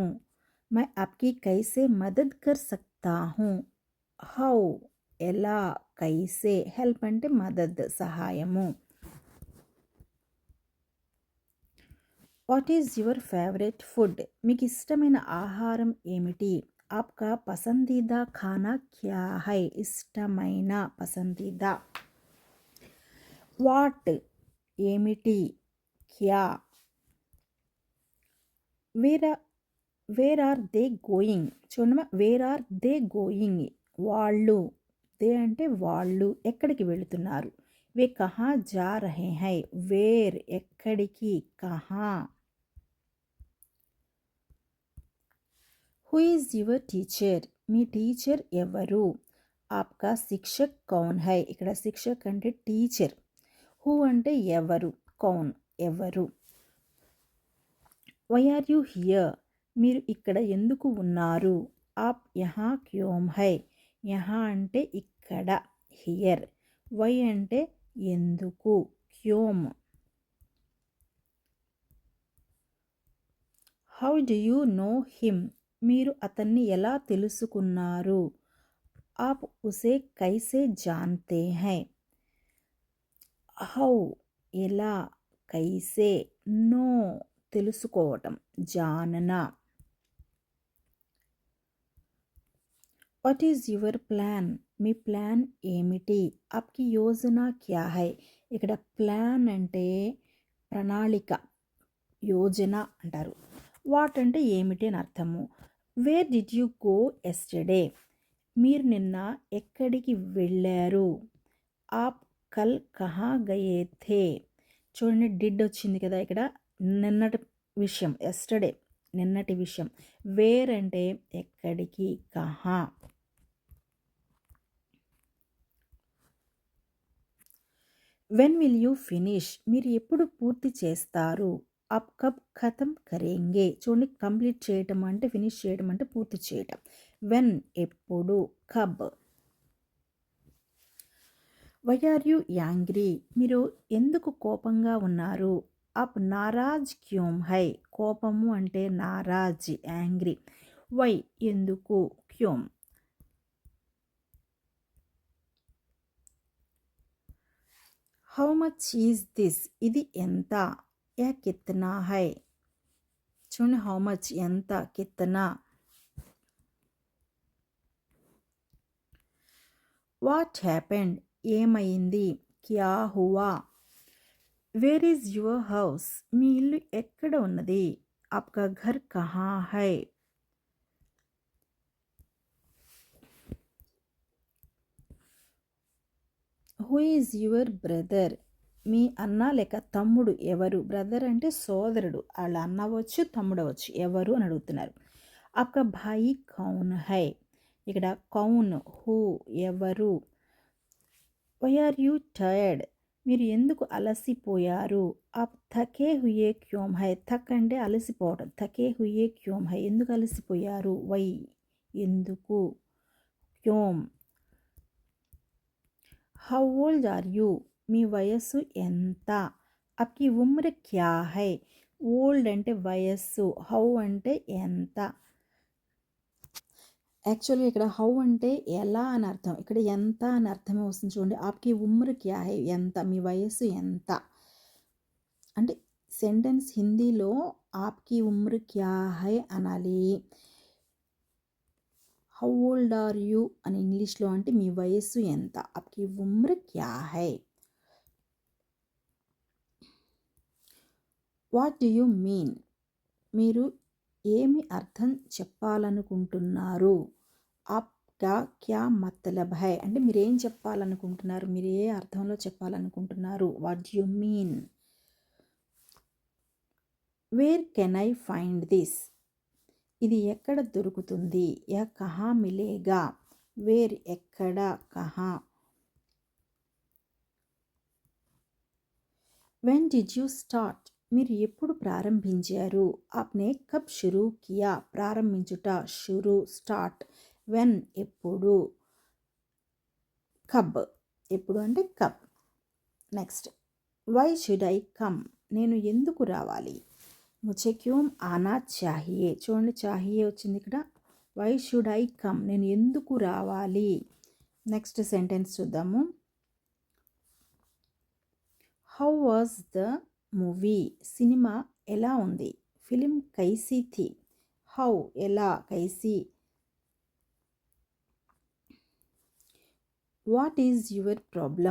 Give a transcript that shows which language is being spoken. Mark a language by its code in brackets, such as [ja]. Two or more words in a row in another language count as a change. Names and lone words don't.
[hi] मैं आपकी कैसे मदद कर सकता हूँ. [te] హౌ ఎలా, కైసే, హెల్ప్ అంటే మదద్ సహాయము. [en] What is your favorite food, [te] మీకు ఇష్టమైన ఆహారం ఏమిటి. [hi] आपका पसंदीदा खाना क्या है, [te] ఇష్టమైన, పసందీదా. వాట్ ఏమిటి, [hi] క్యా. [en] Where where are they going, చూడమ్మా where are they going, [te] వాళ్ళు. దే అంటే వాళ్ళు ఎక్కడికి వెళుతున్నారు. [hi] वे कहाँ जा रहे हैं, [te] వేర్ ఎక్కడికి, కహా. [en] Who is your teacher, [te] మీ టీచర్ ఎవరు. [hi] आपका शिक्षक कौन है, [te] ఇక్కడ శిక్షక్ అంటే టీచర్. హూ అంటే ఎవరు, కౌన్ ఎవరు. వై ఆర్ యూ హియర్, మీరు ఇక్కడ ఎందుకు ఉన్నారు. [hi] आप यहाँ क्यों हैं, यहाँ [te] అంటే ఇక్కడ, [hi] హియర్. [te] వై అంటే ఎందుకు, [hi] క్యోం. [en] How do you know him, [te] మీరు అతన్ని ఎలా తెలుసుకున్నారు. [hi] आप उसे कैसे जानते हैं. [te] హౌ ఎలా, కైసే, నో తెలుసుకోవటం, జాననా. [en] What is your plan, [te] మీ ప్లాన్ ఏమిటి. [hi] आपकी योजना क्या है, [te] ఇక్కడ ప్లాన్ అంటే ప్రణాళిక, యోజన అంటారు. వాట్ అంటే ఏమిటి అని అర్థము. [en] Where did you go yesterday, [te] మీరు నిన్న ఎక్కడికి వెళ్ళారు. [hi] आप कल कहाँ गए थे, [te] చూడండి డిడ్ వచ్చింది కదా ఇక్కడ, నిన్నటి విషయం, ఎస్టర్డే నిన్నటి విషయం. వేర్ అంటే ఎక్కడికి, కహా. [en] When will you finish, [te] మీరు ఎప్పుడు పూర్తి చేస్తారు. [hi] आप कब ख़त्म करेंगे, [te] చూడండి కంప్లీట్ చేయటం అంటే ఫినిష్ చేయడం అంటే పూర్తి చేయటం. వెన్ ఎప్పుడు, కబ్. [en] Why are you angry, [te] మీరు ఎందుకు కోపంగా ఉన్నారు. [hi] आप नाराज़ क्यों हैं, [te] కోపము అంటే నారాజ్, యాంగ్రీ. [en] వై ఎందుకు, క్యోం. How much is this, [te] ఇది ఎంత. [hi] यह कितना है, [te] చూడండి [en] How much [te] ఎంత, కిత్నా. [en] What happened, ఏమైంది. [hi] क्या हुआ. [en] Where is your house, [te] మీ ఇల్లు ఎక్కడ ఉన్నది. [hi] आपका घर कहाँ है. [en] Who is your brother, [te] మీ అన్న లేక తమ్ముడు ఎవరు. బ్రదర్ అంటే సోదరుడు, వాళ్ళ అన్న అవ్వచ్చు, తమ్ముడు అవ్వచ్చు, ఎవరు అని అడుగుతున్నారు. [hi] आपका भाई कौन है, ఇక్కడ కౌన్, హూ ఎవరు. [en] Why are you tired, [te] మీరు ఎందుకు అలసిపోయారు. [hi] आप थके हुए क्यों हैं, [te] థక్ అంటే అలసిపోవడం, [hi] थके हुए क्यों हैं [te] ఎందుకు అలసిపోయారు. వై ఎందుకు, క్యోం. [en] How old are you, [te] మీ వయస్సు ఎంత. [hi] आपकी उम्र क्या है, [te] ఓల్డ్ అంటే వయస్సు, హౌ అంటే ఎంత. యాక్చువల్గా ఇక్కడ హౌ అంటే ఎలా అని అర్థం, ఇక్కడ ఎంత అని అర్థమే వస్తుంది చూడండి. [hi] आपकी उम्र क्या है, [te] ఎంత, మీ వయస్సు ఎంత అంటే సెంటెన్స్ హిందీలో [hi] आपकी उम्र क्या है [te] అనాలి. [en] How old are you [te] అని ఇంగ్లీష్లో అంటే మీ వయస్సు ఎంత. [hi] आपकी उम्र क्या है. [en] What do you mean, [te] మీరు ఏమి అర్థం చెప్పాలనుకుంటున్నారు? [hi] आपका क्या मतलब है? [te] అంటే మీరేం చెప్పాలనుకుంటున్నారు? మీరు ఏ అర్థంలో చెప్పాలనుకుంటున్నారు? [en] What do you mean? Where can I find this? [te] ఇది ఎక్కడ దొరుకుతుంది? [hi] यह कहाँ मिलेगा? [en] వేర్ ఎక్కడ? కహా? When did you start? [te] మీరు ఎప్పుడు ప్రారంభించారు? [hi] आपने कब शुरू किया? [te] ప్రారంభించుట షురూ స్టార్ట్. వెన్ ఎప్పుడు? కబ్ ఎప్పుడు అంటే కబ్. [en] Next why should I come? [te] నేను ఎందుకు రావాలి? [hi] मुझे क्यों आना चाहिए? [te] చూడండి చాహియే వచ్చింది ఇక్కడ. [en] Why should I come? [te] నేను ఎందుకు రావాలి? [en] next sentence [te] చూద్దాము. [en] How was the movie? [te] సినిమా ఎలా ఉంది? [hi] फ़िल्म कैसी थी? [en] హౌ ఎలా? కైసీ? What is your problem?